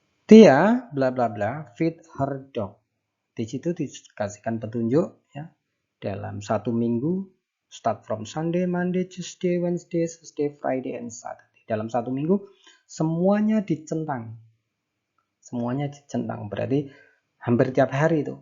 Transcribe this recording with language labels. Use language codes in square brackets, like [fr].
[en] Tia bla bla bla feed her dog. [id] Di situ dikasihkan petunjuk ya. Dalam satu minggu [en] start from Sunday, Monday, Tuesday, Wednesday, Thursday, Friday, and Saturday. [id] Dalam satu minggu semuanya dicentang. Semuanya dicentang berarti hampir tiap hari itu.